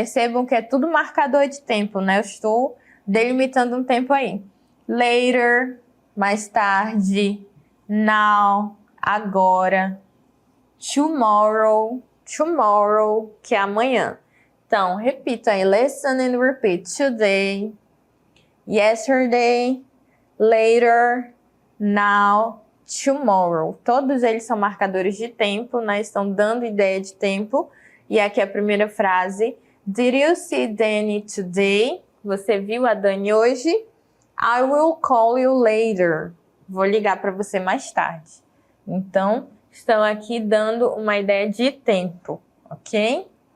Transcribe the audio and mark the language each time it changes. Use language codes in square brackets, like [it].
[pt] Percebam que é tudo marcador de tempo, né? Eu estou delimitando um tempo aí. Later, mais tarde. Now, agora. Tomorrow, tomorrow, que é amanhã. Então, repita aí. [en] Listen and repeat. Today, yesterday, later, now, tomorrow. [pt] Todos eles são marcadores de tempo, né? Estão dando ideia de tempo. E aqui a primeira frase. [en] Did you see Danny today? [pt] Você viu a Dani hoje? [en] I will call you later. [pt] Vou ligar para você mais tarde. Então, estão aqui dando uma ideia de tempo, ok?